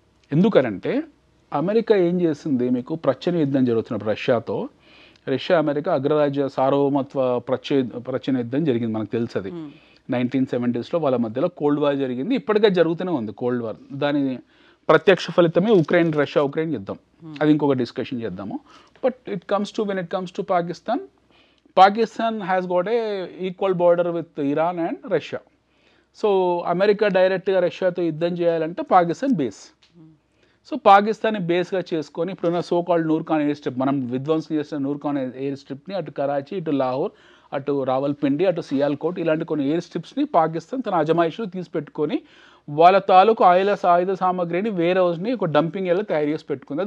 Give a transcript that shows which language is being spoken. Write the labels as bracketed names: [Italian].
[Telugu] ఎందుకనంటే అమెరికా ఏం చేసింది, మీకు ప్రచ్ఛన్న యుద్ధం జరుగుతున్నప్పుడు రష్యాతో, రష్యా అమెరికా అగ్రరాజ్య సార్వభౌమత్వ ప్రచ్ఛన్న యుద్ధం జరిగింది, మనకు తెలుసు అది 1970s వాళ్ళ మధ్యలో కోల్డ్ వార్ జరిగింది. ఇప్పటికే జరుగుతూనే ఉంది కోల్డ్ వార్. దాని ప్రత్యక్ష ఫలితమే రష్యా ఉక్రెయిన్ యుద్ధం. అది ఇంకొక డిస్కషన్ చేద్దాము. [English] But when it comes to Pakistan has got a equal border with Iran and Russia. [Telugu] So America డైరెక్ట్గా రష్యాతో యుద్ధం చేయాలంటే పాకిస్తాన్ బేస్. సో పాకిస్తాన్ని బేస్గా చేసుకొని ఇప్పుడున్న సోకాల్డ్ నూర్ఖాన్ ఎయిర్ స్ట్రిప్, మనం విధ్వంసం చేసిన నూర్ఖాన్ ఎయిర్ స్ట్రిప్ని అటు కరాచీ, ఇటు లాహోర్, అటు రావల్పిండి, అటు సియాల్కోట్, ఇలాంటి కొన్ని ఎయిర్ స్ట్రిప్స్ని పాకిస్తాన్ తన అజమాయిషిలో తీసిపెట్టుకొని వాళ్ళ తాలూకు ఆయుధ సామాగ్రిని వేరే హౌస్ని ఒక డంపింగ్ ఏరియాలో తయారు చేసి పెట్టుకుంది.